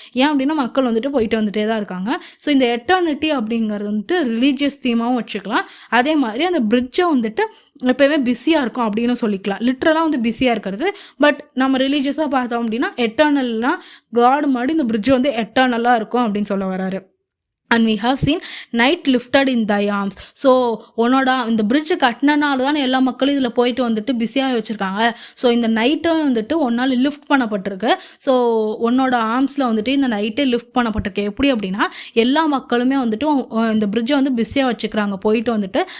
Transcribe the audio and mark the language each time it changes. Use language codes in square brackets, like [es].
[ta] ஏன் அப்படின்னா மக்கள் வந்துட்டு போயிட்டு வந்துட்டே தான் இருக்காங்க. ஸோ இந்த எட்டர்னிட்டி அப்படிங்கிறது வந்துட்டு ரிலீஜியஸ் தீமாகவும் வச்சுக்கலாம். அதே மாதிரி அந்த பிரிட்ஜை வந்துட்டு எப்பயுமே பிஸியாக இருக்கும் அப்படின்னு சொல்லிக்கலாம். லிட்ரலாக வந்து பிஸியாக இருக்கிறது, பட் நம்ம ரிலீஜியஸாக பார்த்தோம் அப்படின்னா எட்டர்னல்னால் காட் மாதிரி இந்த பிரிட்ஜ் வந்து எட்டர்னலாக இருக்கும் அப்படின்னு சொல்ல வராரு. [en] And we have seen night lifted in thy arms. [ta] So உன்னோட இந்த பிரிட்ஜு கட்டினால தான் எல்லா மக்களும் இதில் போயிட்டு வந்துட்டு பிஸியாக வச்சுருக்காங்க. ஸோ இந்த நைட்டும் வந்துட்டு ஒன்றால் லிஃப்ட் பண்ணப்பட்டிருக்கு. ஸோ உன்னோட ஆர்ம்ஸில் வந்துட்டு இந்த நைட்டே லிஃப்ட் பண்ணப்பட்டிருக்கு. எப்படி அப்படின்னா எல்லா மக்களுமே வந்துட்டு இந்த பிரிட்ஜை வந்து பிஸியாக வச்சுக்கிறாங்க போயிட்டு வந்துட்டு.